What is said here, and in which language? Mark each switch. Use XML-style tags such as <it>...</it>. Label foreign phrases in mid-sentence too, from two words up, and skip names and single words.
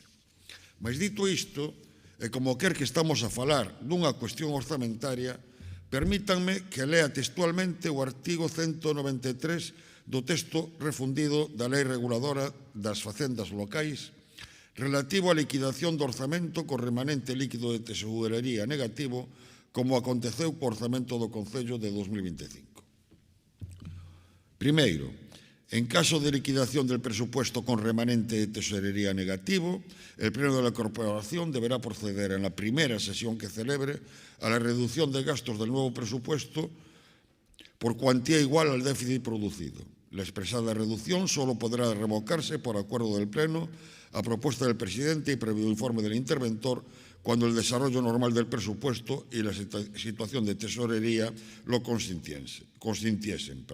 <gl>Mas dito isto, e como quer que estamos a falar dunha cuestión orzamentaria, permítanme que lea textualmente o artigo 193 do texto refundido da Lei Reguladora das Facendas Locais relativo á liquidación do orzamento co remanente líquido de tesorería negativo, como aconteceu co orzamento do Concello de 2025. Primeiro,</gl> <es>en caso de liquidación del presupuesto con remanente de tesorería negativo, el Pleno de la Corporación deberá proceder en la primera sesión que celebre a la reducción de gastos del nuevo presupuesto por cuantía igual al déficit producido. La expresada reducción solo podrá revocarse por acuerdo del Pleno a propuesta del presidente y previo informe del interventor cuando el desarrollo normal del presupuesto y la situación de tesorería lo consintiesen.</es>